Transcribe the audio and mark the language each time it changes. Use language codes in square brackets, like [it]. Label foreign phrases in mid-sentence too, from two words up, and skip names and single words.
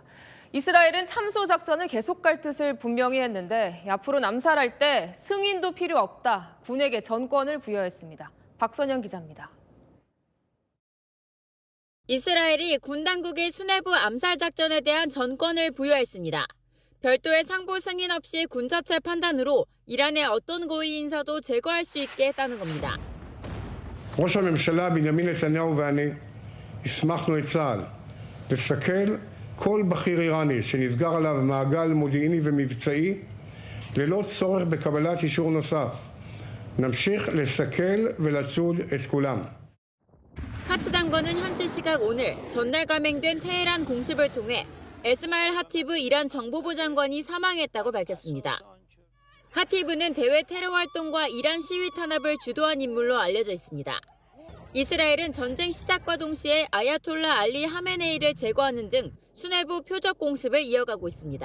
[ko] 이스라엘은 참소 작전을 계속할 뜻을 분명히 했는데 앞으로 암살할 때 승인도 필요 없다, 군에게 전권을 부여했습니다. 박선영 기자입니다. 이스라엘이 군 당국의 수뇌부 암살 작전에 대한 전권을 부여했습니다. 별도의 상부 승인 없이 군 자체 판단으로 이란의 어떤 고위 인사도 제거할 수 있게 했다는 겁니다. [he] ראש הממשלה בנימין נתניהו ואני הסמכנו את צה"ל לסכל כל בכיר איראני שנסגר עליו מעגל מודיעיני ומבצעי ללא צורך בקבלת אישור נוסף. נמשיך לסכל ולצוד את כולם. [ko] 카츠 장관은 현지 시각 오늘 전날 감행된 테헤란 공습을 통해 에스마일 하티브 이란 정보부 장관이 사망했다고 밝혔습니다. 하티브는 대외 테러 활동과 이란 시위 탄압을 주도한 인물로 알려져 있습니다. 이스라엘은 전쟁 시작과 동시에 아야톨라 알리 하메네이를 제거하는 등 수뇌부 표적 공습을 이어가고 있습니다.